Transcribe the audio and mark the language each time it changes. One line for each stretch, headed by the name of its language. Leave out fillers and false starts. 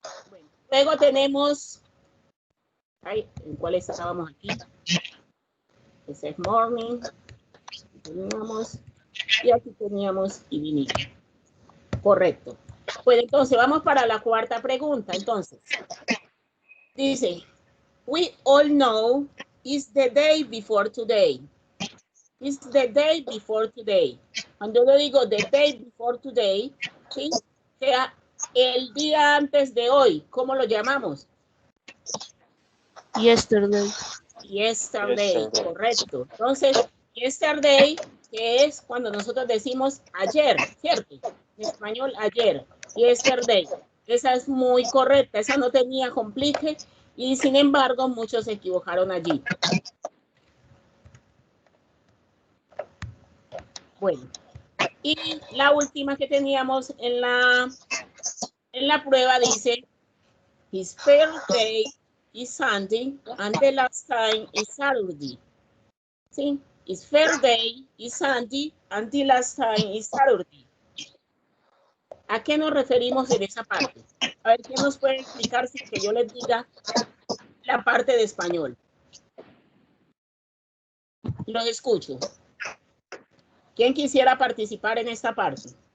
Spanish: Bueno, luego tenemos, ¿en cuál estábamos aquí? Ese es morning, teníamos, y aquí teníamos evening, correcto. Pues entonces, vamos para la cuarta pregunta, entonces. Dice,
English: we all know it's the day before today. It's the day before today.
Spanish: Cuando yo digo
English: the day before today,
Spanish: ¿sí? Sea el día antes de hoy. ¿Cómo lo llamamos?
English: Yesterday. Yesterday, correcto.
Spanish: Entonces, yesterday, que es cuando nosotros decimos ayer, ¿cierto? En español, ayer. Yesterday. Esa es muy correcta. Esa no tenía complique y sin embargo muchos se equivocaron allí. Bueno, y la última que teníamos en la prueba dice,
English: his first day is Sunday and the last time is Saturday.
Spanish: ¿Sí?
English: His first day is Sunday and the last time is Saturday.
Spanish: ¿A qué nos referimos en esa parte? A ver, ¿quién nos puede explicar sin que yo les diga la parte de español? Los escucho. ¿Quién quisiera participar en esta parte?